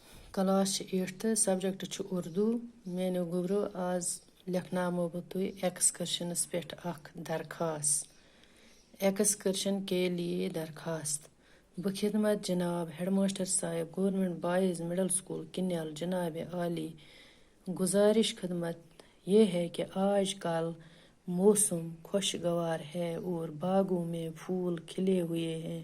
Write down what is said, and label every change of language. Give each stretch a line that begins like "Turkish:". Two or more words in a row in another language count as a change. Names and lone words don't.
Kashmiri: کلاس چھِ 8th سبجیکٹ چھُ اردو. میٛانیو گوٚبرو آز لیکھناومو بہٕ تُہۍ ایکسکرشنَس پٮ۪ٹھ اکھ درخاست.
Urdu: ایکسکرشن کے لیے درخواست. بخدمت جناب ہیڈ ماسٹر صاحب گورنمنٹ بوائز مڈل اسکول کنیل. جناب عالی گزارش خدمت یہ ہے کہ آج کل موسم خوشگوار ہے اور باغوں میں پھول کھلے ہوئے ہیں.